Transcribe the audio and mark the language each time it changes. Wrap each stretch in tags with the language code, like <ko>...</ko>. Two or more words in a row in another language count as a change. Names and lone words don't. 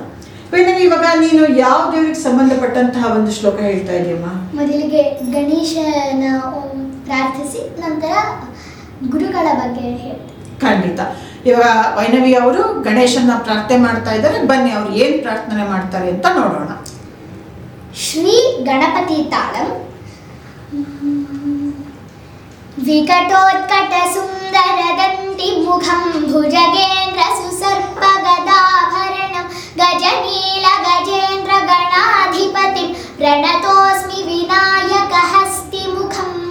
<kn>ವೈನವಿ, ಇವಾಗ ನೀನು ಯಾವ ದೇವರಿಗೆ ಸಂಬಂಧಪಟ್ಟಂತಹ ಒಂದು ಶ್ಲೋಕ ಹೇಳ್ತಾ ಇದೆಯಮ್ಮ? ಮೊದಲಿಗೆ ಗಣೇಶನ ಪ್ರಾರ್ಥಿಸಿ ನಂತರ ಗುರುಗಳ ಬಗ್ಗೆ ಹೇಳ್ತೀನಿ. ಖಂಡಿತ. ಇವಾಗ ವೈನವಿ ಅವರು ಗಣೇಶನ ಪ್ರಾರ್ಥನೆ ಮಾಡ್ತಾ ಇದ್ದಾರೆ. ಬನ್ನಿ ಅವ್ರು ಏನು ಪ್ರಾರ್ಥನೆ ಮಾಡ್ತಾರೆ ಅಂತ ನೋಡೋಣ. ಶ್ರೀ ಗಣಪತಿ ತಾಳಂ.</kn> <sa>ವಿಕಟೋತ್ಕಟ ಸುಂದರ ದಂತಿ ಮುಖಂ ಭುಜಗೇಂದ್ರ ಸುಸರ್ಪ ಗದಾಭರಣಂ ಗಜನೀಲ ಗಜೇಂದ್ರ ಗಣಾಧಿಪತಿ ಪ್ರಣತೋಸ್ಮಿ ವಿನಾಯಕ ಹಸ್ತಿ ಮುಖಂ</sa>